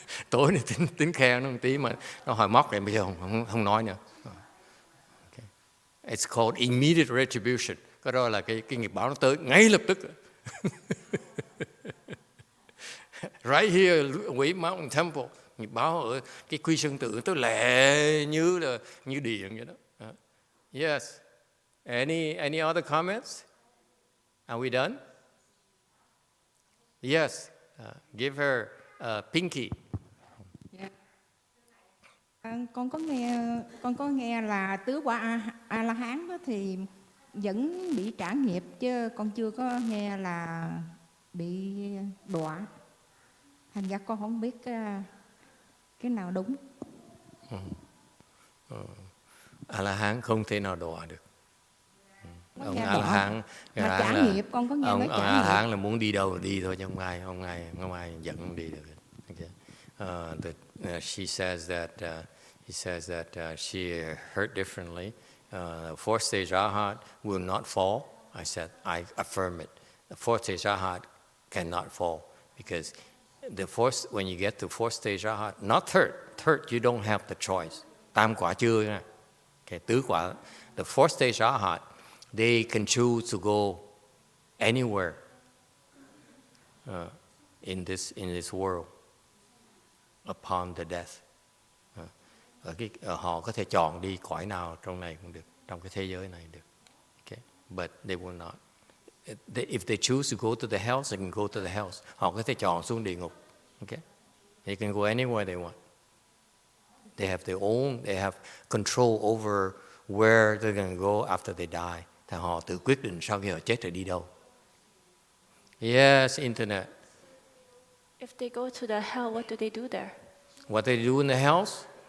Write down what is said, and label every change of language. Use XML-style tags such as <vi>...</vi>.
<vi>Tối này tính khen nó một tí mà nó hỏi móc thì bây giờ không nói nữa.</vi> <en>Okay. It's called immediate retribution.</en> <vi>Cái đó là cái nghiệp báo nó tới ngay lập tức.</vi> <en>Right here, Quỷ Mountain Temple,</en> <vi>nghiệp báo ở cái Quy Sơn Tự tới lẹ như điện vậy đó.</vi> <en>Yes. Any other comments? Are we done? Yes. Give her pinky. Yeah.</en> <vi>Con có nghe là tứ quả A La Hán đó thì vẫn bị trả nghiệp, chứ con chưa có nghe là bị đọa. Thành ra con không biết cái nào đúng. A La Hán không thể nào đọa được. Ông A La Hán, trả nghiệp, con có nghe nói trả nghiệp. A La Hán là muốn đi đâu là đi thôi, chứ không ai dẫn ông đi được.</vi> <en>Okay. She says that he says that she heard differently. Fourth stage Arhat will not fall. I said I affirm it. The fourth stage Arhat cannot fall because when you get to fourth stage Arhat, not third you don't have the choice.</en> <vi>Tam quả chưa nha.</vi> <en>Okay, tứ quả. The fourth stage Arhat, they can choose to go anywhere in this world upon the death.</en> <vi>Họ có thể chọn đi cõi nào trong này cũng được, trong cái thế giới này được.</vi> <en>Okay? But they will not. If they choose to go to the hells, they can go to the hells.</en> <vi>Họ có thể chọn xuống địa ngục.</vi> <en>Okay? They can go anywhere they want. They have control over where they're going to go after they die.</en> <vi>Thì họ tự quyết định sau khi họ chết rồi đi đâu.</vi> <en>Yes, Internet. If they go to the hell, what do they do there? What they do in the hells?</en>